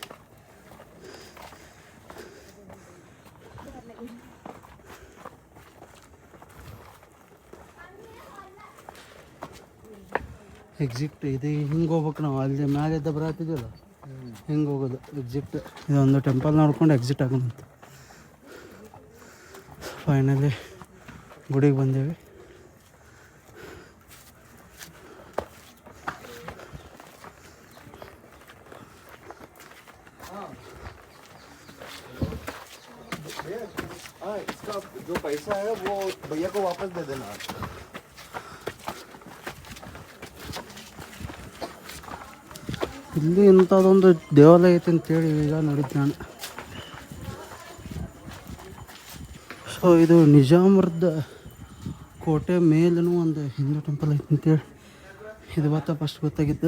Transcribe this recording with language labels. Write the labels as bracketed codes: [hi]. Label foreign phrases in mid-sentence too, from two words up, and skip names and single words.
[kn] ಎಕ್ಸಿಟ್ ಇದೆ. ಹಿಂಗೆ ಹೋಗ್ಬೇಕು ನಾವು. ಅಲ್ಲಿ ಮ್ಯಾಲಿದ್ದ ಬರತ್ತಿದ್ವಲ್ಲ ಹಿಂಗೆ ಹೋಗೋದು ಎಕ್ಸಿಟ್. ಇದೊಂದು ಟೆಂಪಲ್ ನೋಡ್ಕೊಂಡು ಎಕ್ಸಿಟ್ ಆಗೋಣಂತ. ಫೈನಲಿ ಗುಡಿಗೆ ಬಂದೇವಿ. [hi] इसका जो पैसा है वो भैया को वापस दे देना. [kn] ಇಲ್ಲಿ ಇಂಥದ್ದೊಂದು ದೇವಾಲಯ ಐತೆ ಅಂತೇಳಿ ಈಗ ನೋಡಿದ್ದು ನಾನು. ಸೊ ಇದು ನಿಜಾಮರದ ಕೋಟೆ ಮೇಲೂ ಒಂದು ಹಿಂದೂ ಟೆಂಪಲ್ ಐತೆ ಅಂತೇಳಿ ಇದು ಫಸ್ಟ್ ಗೊತ್ತಾಗಿದ್ದು.